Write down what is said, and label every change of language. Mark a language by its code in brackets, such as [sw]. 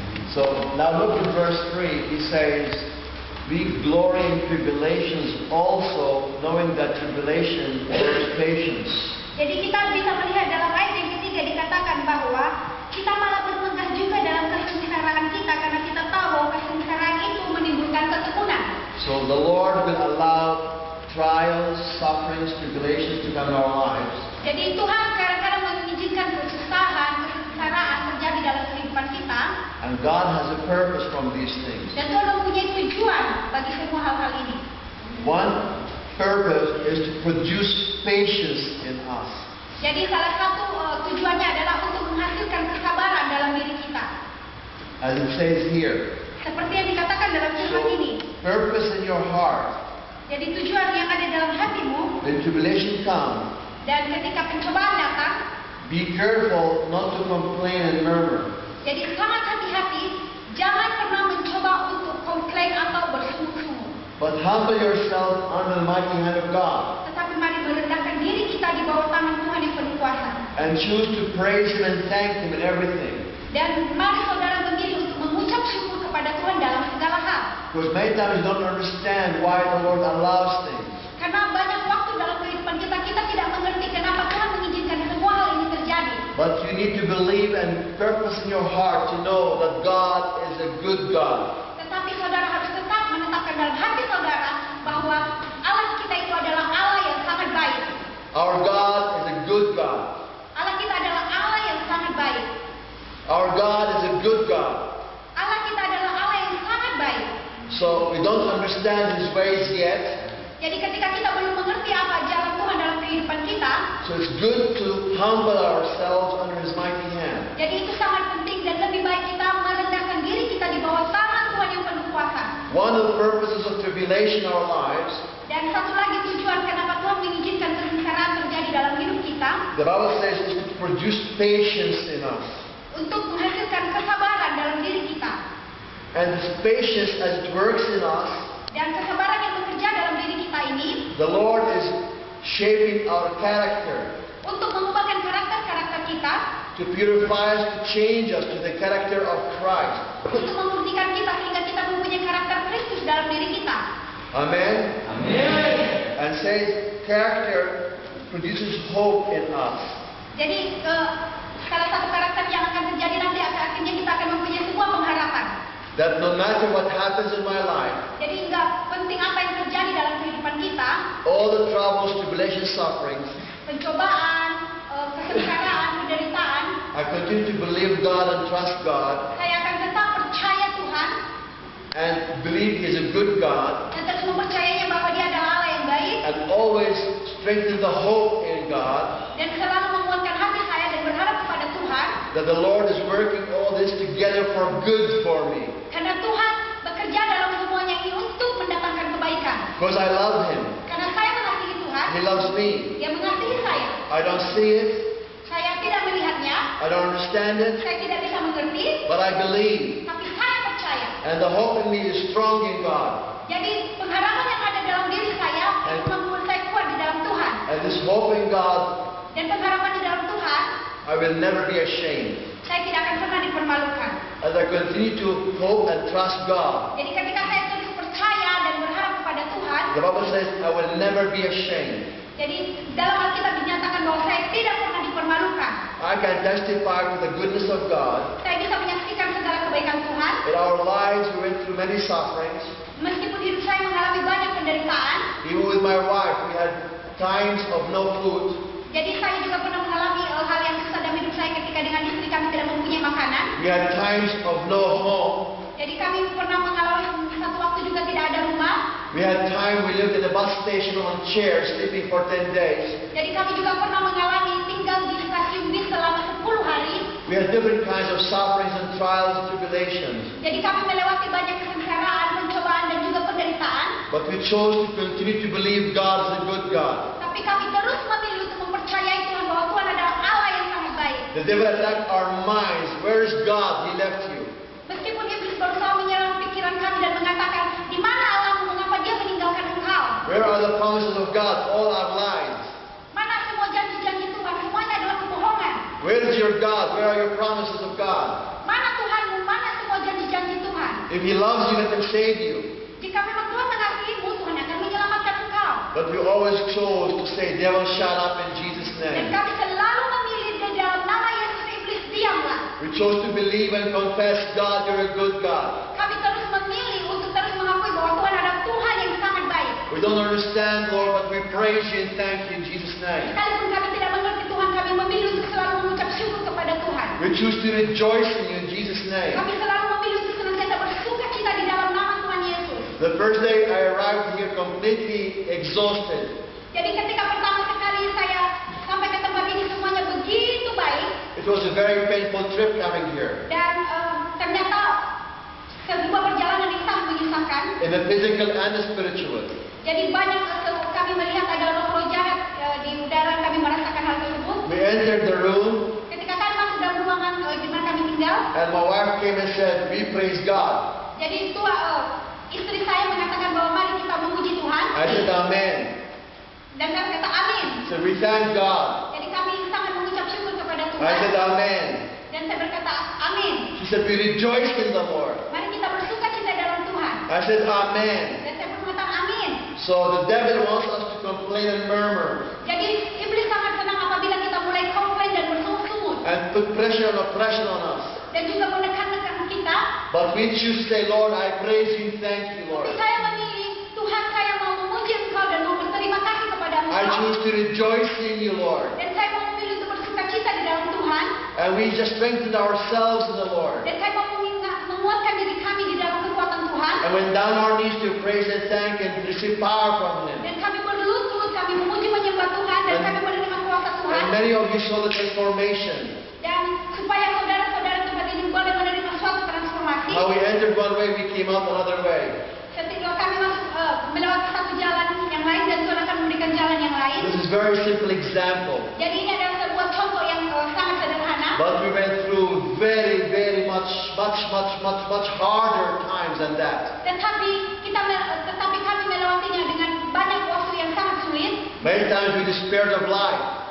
[en] So now look at verse 3. He says, we glory in tribulations also, knowing that tribulation works patience. [id] Jadi kita bisa melihat dalam ayat yang ketiga dikatakan bahwa kita malah bermegah juga dalam kesengsaraan kita karena kita tahu bahwa kesengsaraan itu menimbulkan ketekunan. [en] So the Lord will allow trials, sufferings, tribulations to come in our lives. [id] Jadi Tuhan kadang-kadang mengizinkan kesusahan, kesengsaraan terjadi dalam kehidupan kita. [en] And God has a purpose from these things. [id] Dan Tuhan mempunyai tujuan bagi semua hal-hal ini. [en] One purpose is to produce patience in us. [id] Jadi salah satu tujuannya adalah untuk menghasilkan kesabaran dalam diri kita. [en] As it says here. [id] Seperti yang dikatakan dalam firman ini. [en] Purpose in your heart. [id] Jadi tujuan yang ada dalam hatimu. [en] When tribulation comes. [id] Dan ketika pencobaan datang. [en] Be careful not to complain and murmur. [id] Jadi sangat hati-hati, jangan pernah mencoba untuk komplain atau bersungut-sungut. [en] But humble yourself under the mighty hand of God. [id] Tetapi mari merendahkan diri kita di bawah tangan Tuhan yang penuh kuasa. [en] And choose to praise Him and thank Him in everything. [id] Dan mari saudara memilih untuk mengucap syukur kepada Tuhan dalam segala hal. [en] Because many times we don't understand why the Lord allows things. [id] Karena banyak waktu dalam kehidupan kita tidak mengerti kenapa Tuhan mengizinkan semua hal ini terjadi. [en] But you need to believe and purpose in your heart to know that God is a good God. [id] Tetapi saudara harus tetap menetapkan dalam hati saudara bahwa Allah kita itu adalah Allah yang sangat baik. [en] Our God is a good God. [id] Allah kita adalah Allah yang sangat baik. [en] Our God is a good God. [id] Allah kita adalah Allah yang sangat baik. [en] So we don't understand His ways yet. [id] Jadi ketika kita belum mengerti apa jalan Tuhan dalam kehidupan kita, [en] So it's good to humble ourselves under His mighty hand. [id] jadi itu sangat penting dan lebih baik kita merendahkan diri kita di bawah tangan Tuhan yang penuh kuasa. [en] One of the purposes of tribulation in our lives, [id] Dan satu lagi tujuan kenapa Tuhan mengizinkan kesengsaraan terjadi dalam hidup kita, [en] the Bible says, is to produce patience in us. [id] untuk menghasilkan kesabaran dalam diri kita. [en] And this patience, as it works in us, [id] Dan kesabaran yang bekerja dalam diri kita ini, [en] the Lord is shaping our character [id] untuk mengubahkan karakter-karakter kita, [en] to purify us, to change us to the character of Christ. [id] untuk memurnikan kita sehingga kita mempunyai mempunyai karakter Kristus dalam diri kita. [en] Amen? And says character produces hope in us. [id] Jadi salah satu karakter yang akan terjadi nanti akhirnya kita akan mempunyai sebuah pengharapan. [en] That no matter what happens in my life, [id] Jadi nggak penting apa yang terjadi dalam kehidupan kita, [en] all the troubles, tribulations, sufferings, [id] pencobaan, kesengsaraan, penderitaan, [en] I continue to believe God and trust God [id] saya akan tetap percaya Tuhan [en] and believe He is a good God [id] dan terus mempercayainya bahwa Dia adalah Allah yang baik [en] and always strengthen the hope in God [id] dan selalu menguatkan hati saya dan berharap kepada Tuhan [en] that the Lord is working all this together for good for me [id] karena Tuhan bekerja dalam semuanya ini untuk mendatangkan kebaikan. [en] because I love Him. [id] Karena saya mengasihi Tuhan, [en] He loves me. [id] Dia mengasihi saya. [en] I don't see it, [id] Saya tidak melihatnya, [en] I don't understand it, [id] saya tidak bisa mengerti, [en] but I believe. [id] tapi saya percaya. [en] And the hope in me is strong in God. [id] Jadi pengharapan yang ada dalam diri saya itu membuat saya kuat di dalam Tuhan. [en] And this hope in God, [id] Dan pengharapan di dalam Tuhan, [en] I will never be ashamed. [id] saya tidak akan pernah dipermalukan. [en] As I continue to hope and trust God, [id] Jadi ketika saya terus percaya dan berharap kepada Tuhan, [en] the Bible says, I will never be ashamed. [id] jadi dalam Alkitab dinyatakan bahwa saya tidak pernah dipermalukan. [en] I can testify to the goodness of God. [id] Saya bisa menyaksikan segala kebaikan Tuhan. [en] In our lives, we went through many sufferings. [id] Meskipun hidup saya mengalami banyak penderitaan, [en] Even with my wife, we had times of no food. [id] jadi saya juga pernah mengalami hal yang susah dalam hidup saya ketika dengan istri kami tidak mempunyai makanan. [en] We had times of no home. [id] Jadi kami pernah mengalami satu waktu juga tidak ada rumah. [en] We had time we lived in a bus station on chairs, sleeping for 10 days. [id] Jadi kami juga pernah mengalami tinggal di stasiun bis selama 10 hari. [en] We had different kinds of sufferings and trials and tribulations. [id] Jadi kami melewati banyak kesengsaraan, pencobaan dan juga penderitaan. [en] But we chose to continue to believe God is a good God. [id] Tapi kami terus memilih untuk mempercayai Tuhan bahwa Tuhan adalah Allah yang sangat baik. [en] The devil attacked our minds. Where is God? He left you. [id] Meskipun iblis berusaha menyerang pikiran kami dan mengatakan, di mana Allahmu, mengapa dia meninggalkan engkau? [en] Where are the promises of God? All our lives. [id] Mana semua janji-janji Tuhan? Semuanya adalah kebohongan. [en] Where is your God? Where are your promises of God? [id] Mana Tuhanmu? Mana semua janji-janji Tuhan? [en] If He loves you, let Him save you. [id] Jika memang Tuhan mengasihimu, Tuhan akan menyelamatkan engkau. [en] But we always chose to say, devil, shut up in Jesus' [id] Dan [en] name. [id] kami selalu memilih di dalam nama Yesus, iblis diamlah. [en] We chose to believe and confess, God, you're a good God. [id] Kami terus memilih untuk terus mengakui bahwa Tuhan adalah Tuhan yang sangat baik. [en] We don't understand, Lord, but we praise you and thank you in Jesus' name. [id] Sekalipun kami tidak mengerti Tuhan, kami memilih untuk selalu mengucap syukur kepada Tuhan. [en] We choose to rejoice in you in Jesus' name. [id] Kami selalu memilih untuk senantiasa bersuka cita di dalam nama Tuhan Yesus. [en] The first day I arrived here completely exhausted. [id] Jadi ketika pertama sekali saya sampai ke tempat ini semuanya begitu baik [en] It was a very painful trip coming here. [id] dan ternyata sebuah perjalanan yang sangat menyusahkan. [en] In the physical and the spiritual. [id] Jadi banyak kami melihat ada roh-roh jahat di udara, kami merasakan hal tersebut. [en] We entered the room [id] Ketika kami masuk dalam ruangan di mana kami tinggal, [en] and my wife came and said, we praise God. [id] jadi itu istri saya mengatakan bahwa mari kita memuji Tuhan. [en] I said, Amen. [id] Dan saya berkata amin. [en] So we thank God. [id] Jadi kami sangat mengucap syukur kepada [en] I [id] Tuhan. [en] said, Amen. [id] Dan saya berkata amin. [en] She said, we rejoice in the Lord. [id] Mari kita bersuka cita dalam Tuhan. [en] I said, Amen. [id] Dan saya pun mengatakan amin. [en] So the devil wants us to complain and murmur [id] Jadi iblis sangat senang apabila kita mulai komplain dan bersungut-sungut. [en] and put pressure and oppression on us. [id] Dan juga menekan-nekan kita. [en] But we choose to say, Lord, I praise you, thank you, Lord. [id] saya memilih, Tuhan saya mau memuji Engkau dan mau berterima kasih kepada [en] I [id] Engkau. [en] choose to rejoice in you, Lord. [id] Dan saya mau memilih untuk bersuka cita di dalam Tuhan. [en] And we just strengthen ourselves in the Lord. [id] Dan saya mau menguatkan diri kami di dalam kekuatan Tuhan. [en] And went down our knees to praise and thank and receive power from Him. [id] Dan kami berlutut, kami memuji menyembah Tuhan. Dan kami menerima kuasa Tuhan. [en] And many of you saw the transformation. [id] Dan supaya saudara-saudara tempat ini boleh menerima suatu transformasi. [en] How we entered one way, we came out another way. [id] Ketika kami masuk melewati satu jalan yang lain dan Tuhan akan memberikan jalan yang lain. [en] This is a very simple example. [id] Jadi ini adalah sebuah contoh yang sangat sederhana. [en] But we went through very much harder times than that. [id] Tetapi kami melewatinya dengan banyak waktu yang sangat sulit. [en] Many times we despaired of life.